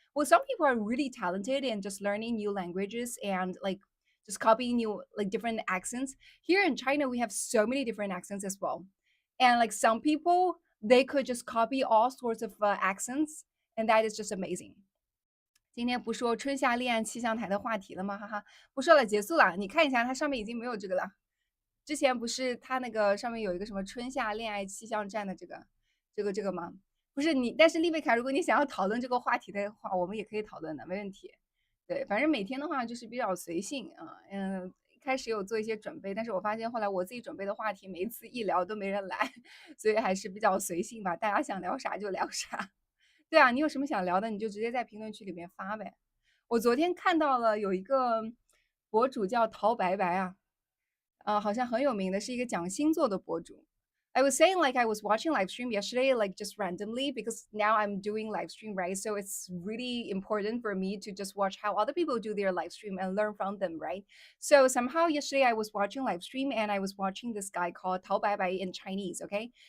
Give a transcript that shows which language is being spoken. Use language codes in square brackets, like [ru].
[en] Well, some people are really talented in just learning new languages and like just copying new like different accents. Here in China, we have so many different accents as well. And like some people, they could just copy all sorts of accents, and that is just amazing. [zh] 今天不说春夏恋爱气象台的话题了吗？哈哈，不说了，结束了。你看一下，它上面已经没有这个了。之前不是它那个上面有一个什么春夏恋爱气象站的这个吗？不是你，但是丽贝卡，如果你想要讨论这个话题的话，我们也可以讨论的，没问题。对，反正每天的话就是比较随性啊，一开始有做一些准备，但是我发现后来我自己准备的话题，每一次一聊都没人来，所以还是比较随性吧，大家想聊啥就聊啥。对啊，你有什么想聊的，你就直接在评论区里面发呗。我昨天看到了有一个博主叫陶白白啊，好像很有名的是一个讲星座的博主。 [en] I was saying like I was watching live stream yesterday, like just randomly, because now I'm doing live stream, right? So it's really important for me to just watch how other people do their live stream and learn from them, right? So somehow yesterday I was watching live stream and I was watching this guy called Tao Bai Bai in Chinese, okay?